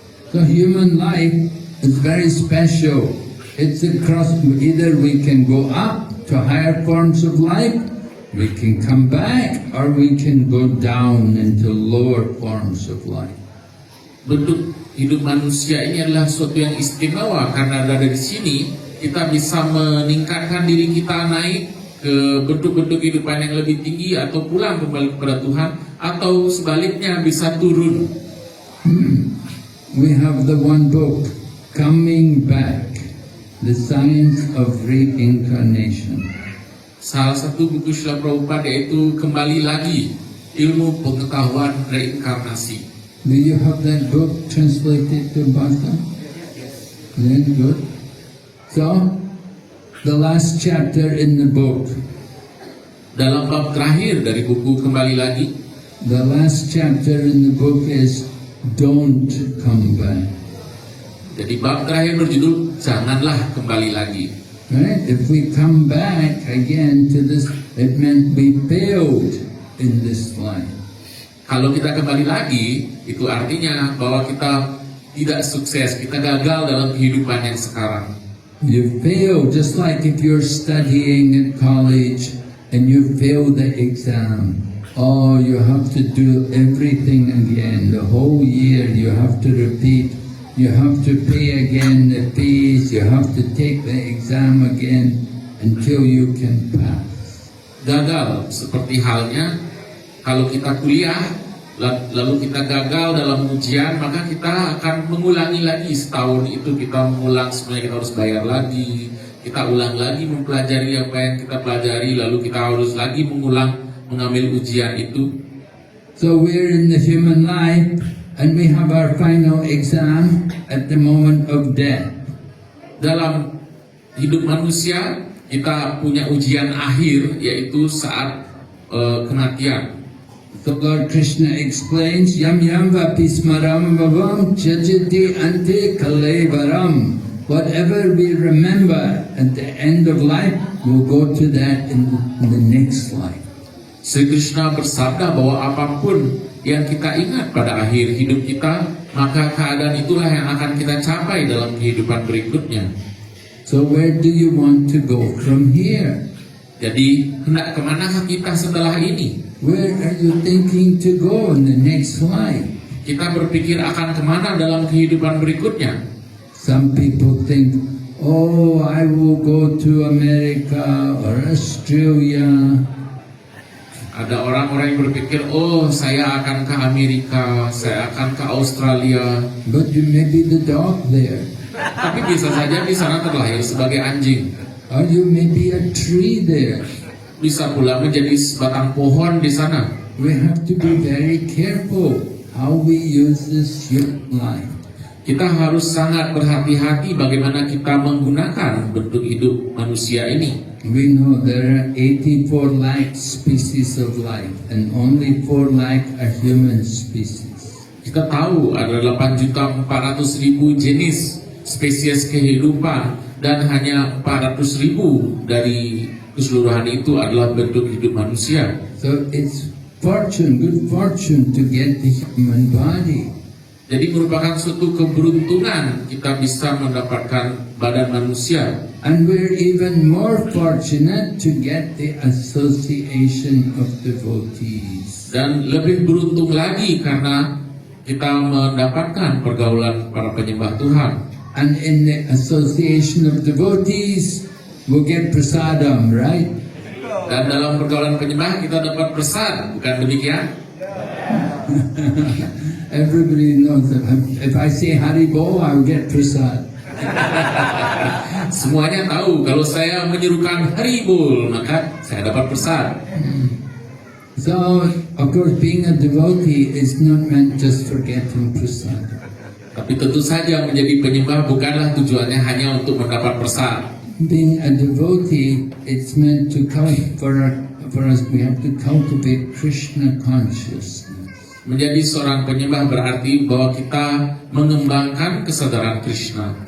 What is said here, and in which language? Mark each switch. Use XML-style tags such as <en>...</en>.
<en>So human life is very special. It's a cross. Either we can go up to higher forms of life, we can come back, or we can go down into lower forms of life.</en> <id>Bentuk hidup manusia ini adalah sesuatu yang istimewa karena dari sini kita bisa meningkatkan diri kita naik ke bentuk-bentuk kehidupan yang lebih tinggi atau pulang kembali kepada Tuhan, atau sebaliknya bisa turun.</id> <en>We have the one book, Coming Back, The Science of Reincarnation.</en> <id>Salah satu buku Srila Prabhupada yaitu Kembali Lagi, Ilmu Pengetahuan Reinkarnasi.</id> <en>Do you have that book translated to Bhasa? Yes. Very good. So, the last chapter in the book.</en> <id>Dalam bab terakhir dari buku Kembali Lagi,</id> <en>the last chapter in the book is Don't Come Back.</en> <id>Jadi bab terakhir berjudul Janganlah Kembali Lagi.</id> <en>Right? If we come back again to this, it meant we failed in this life.</en> <id>Kalau kita kembali lagi, itu artinya bahwa kita tidak sukses, kita gagal dalam kehidupan yang sekarang.</id> <en>You fail, just like if you're studying at college and you fail the exam. Oh, you have to do everything again. The whole year you have to repeat. You have to pay again the fees. You have to take the exam again until you can pass.</en> <id>Gagal seperti halnya kalau kita kuliah lalu kita gagal dalam ujian, maka kita akan mengulangi lagi setahun itu, kita mengulang, sebenarnya kita harus bayar lagi, kita ulang lagi mempelajari apa yang kita pelajari, lalu kita harus lagi mengambil ujian itu.</id> <en>So we're in the human life and we have our final exam at the moment of death.</en> <id>Dalam hidup manusia kita punya ujian akhir, yaitu saat kematian.</id> <en>So Lord Krishna explains,</en> <sa>Yam yam vapismaram bhavam chajati ante kalevaram.</sa> <en>Whatever we remember at the end of life, we'll go to that in the next life.</en> <id>Sri Krishna bersabda bahwa apapun yang kita ingat pada akhir hidup kita, maka keadaan itulah yang akan kita capai dalam kehidupan berikutnya.</id> <en>So where do you want to go from here?</en> <id>Jadi hendak kemanakah kita setelah ini?</id> <en>Where are you thinking to go in the next life?</en> <id>Kita berpikir akan kemana dalam kehidupan berikutnya?</id> <en>Some people think, oh, I will go to America or Australia.</en> <id>Ada orang-orang yang berpikir, oh saya akan ke Amerika, saya akan ke Australia.</id> <en>But you may be the dog there.</en> <id>Tapi bisa saja di sana terlahir sebagai anjing.</id> <en>Or you may be a tree there.</en> <id>Bisa pula menjadi sebatang pohon di sana.</id> <en>We have to be very careful how we use this human life.</en> <id>Kita harus sangat berhati-hati bagaimana kita menggunakan bentuk hidup manusia ini.</id> <en>We know there are 84 lakh species of life and only 4 lakh are human species.</en> <id>Kita tahu ada 8.400.000 jenis spesies kehidupan dan hanya 400.000 dari keseluruhan itu adalah bentuk hidup manusia.</id> <en>So it's good fortune to get the human body.</en> <id>Jadi merupakan suatu keberuntungan kita bisa mendapatkan badan manusia.</id> <en>And we're even more fortunate to get the association of devotees.</en> <id>Dan lebih beruntung lagi karena kita mendapatkan pergaulan para penyembah Tuhan.</id> <en>And in the association of devotees, we'll get prasadam, right?</en> <id>Dan dalam pergaulan penyembah kita dapat prasad, bukan demikian?</id> <en>Everybody knows that if I say Haribo, I'll get prasad.</en> <id>Semuanya tahu kalau saya menyerukan Haribol, maka saya dapat prasad.</id> <en>So, of course, being a devotee is not meant just for getting prasad.</en> <id>Tapi tentu saja menjadi penyembah bukanlah tujuannya hanya untuk mendapat prasad.</id> <en>Being a devotee, it's meant to for us, we have to cultivate Krishna consciousness.</en> <id>Menjadi seorang penyembah berarti bahwa kita mengembangkan kesadaran Krishna.</id>